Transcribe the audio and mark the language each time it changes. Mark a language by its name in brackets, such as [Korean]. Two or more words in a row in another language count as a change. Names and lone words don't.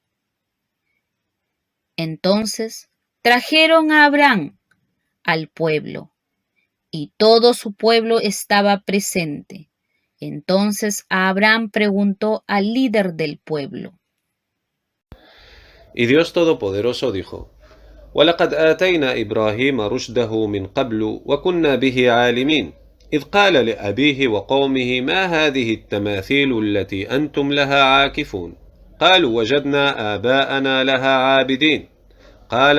[Spanish] Entonces trajeron a Abraham al pueblo, y todo su pueblo estaba presente. Entonces Abraham preguntó al líder del pueblo. Y Dios Todopoderoso dijo: [Arabic] ولقد آتينا إبراهيم رشده من قبل وكنا به عالمين إذ قال لأبيه وقومه ما هذه التماثيل التي أنتم لها عاكفون قالوا وجدنا آباءنا لها عابدين قال